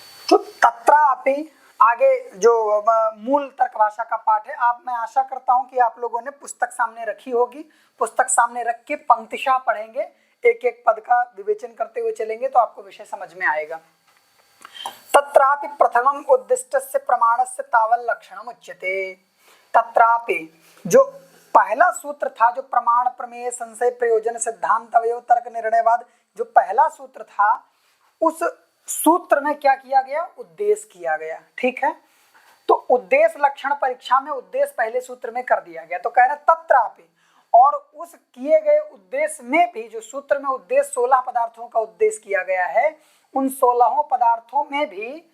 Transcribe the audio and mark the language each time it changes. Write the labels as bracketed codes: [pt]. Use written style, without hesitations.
[hi] तो तत्रापि आगे जो मूल तर्क भाषा का पाठ है, मैं आशा करता हूं कि आप लोगों ने पुस्तक सामने रखी होगी, पुस्तक सामने रख के पंक्तिशः पढ़ेंगे, एक एक पद का विवेचन करते हुए चलेंगे तो आपको विषय समझ में आएगा। [sa] तत्रापि प्रथमम उद्दिष्टस्य प्रमाणस्य तावल लक्षणम उच्यते। [hi] तत्रापि जो पहला सूत्र था, जो प्रमाण प्रमेय संशय प्रयोजन सिद्धांत अवयव तर्क निर्णयवाद, जो पहला सूत्र था, उस सूत्र में क्या किया गया? उद्देश्य किया गया। ठीक है, तो तो उद्देश्य लक्षण परीक्षा में उद्देश्य पहले सूत्र में कर दिया गया, तो कह रहे तत्रापि, और उस किए गए उद्देश्य में भी, जो सूत्र में उद्देश्य 16 पदार्थों का उद्देश्य किया गया है, उन 16 पदार्थों में भी